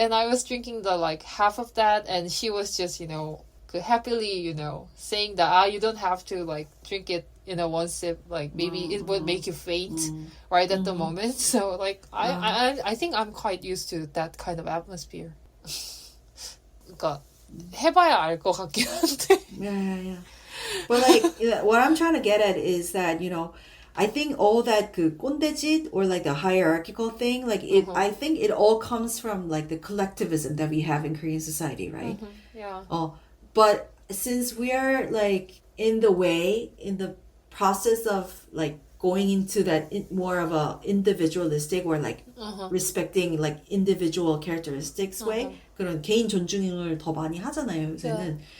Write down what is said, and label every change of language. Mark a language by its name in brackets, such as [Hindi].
[English] And I was drinking the, like, half of that. And she was just, happily, saying that, you don't have to, like, drink it in a one sip. Like, maybe it would make you faint right at the moment. So, like, I think I'm quite used to that kind of atmosphere. [Korean] 그러니까, 해봐야 알 것 같긴 한데. [English] Yeah. But, like, what I'm trying to get at is that, I think all that 꼰대짓 or like the hierarchical thing, like I think it all comes from like the collectivism that we have in Korean society, right? Yeah. But since we are like in the process of like going into that more of a individualistic or like respecting like individual characteristics way, [Korean] 그런 개인 존중을 더 많이 하잖아요, 요새는.